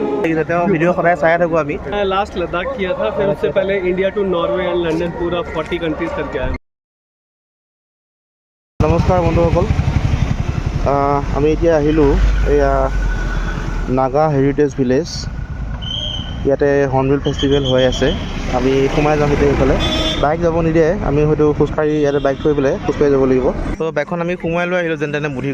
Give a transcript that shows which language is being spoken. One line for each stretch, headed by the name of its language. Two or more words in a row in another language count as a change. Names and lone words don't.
Assamese: লাগিছে তেওঁ ভিডিঅ' সদায় চাই থাকোঁ আমি
Hindi: लास्ट लद्दाख किया था फिर उससे पहले
English: India to Norway and London
Hindi: पूरा 40 कंट्रीज करके आया
Assamese: নমস্কাৰ বন্ধুসকল আমি এতিয়া আহিলোঁ এয়া নাগা হেৰিটেজ ভিলেজ ইয়াতে হৰ্ণবিল ফেষ্টিভেল হৈ আছে আমি সোমাই যাম এতিয়া এইফালে বাইক যাব নিদিয়ে আমি হয়তো খোজকাঢ়ি ইয়াতে বাইক থৈ পেলাই খোজকাঢ়ি যাব লাগিব তো বাইকখন আমি সোমাই লৈ আহিলোঁ যেনে তেনে বুদ্ধি